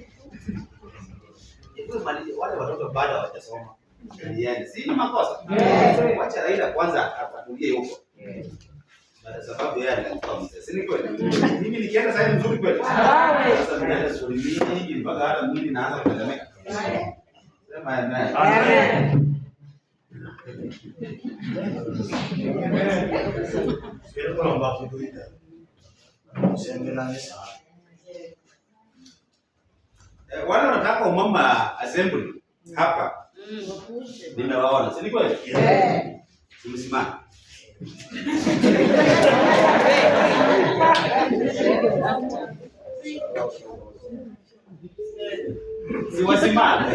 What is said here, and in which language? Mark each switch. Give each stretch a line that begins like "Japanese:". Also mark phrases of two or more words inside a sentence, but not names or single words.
Swahili: Wale watoto bado hawajasoma. Niende. Si ni makosa. Wacha Raila kwanza apatulie huko. Kwa sababu yeye alikuwa mzee. Si ni kweli? Mimi nikienda sasa nzuri kweli. Sasa ninaenda shule mingi mpaka hata mwili naanza kutetemeka. Sema amen. Amen.
Portuguese: Espero que não vá por dúvida. Sempre na mesa.
Swahili: Wale wanataka umama assembly hapa. Nimewaona. Si ni kweli? Tumesimama. Si wasimame.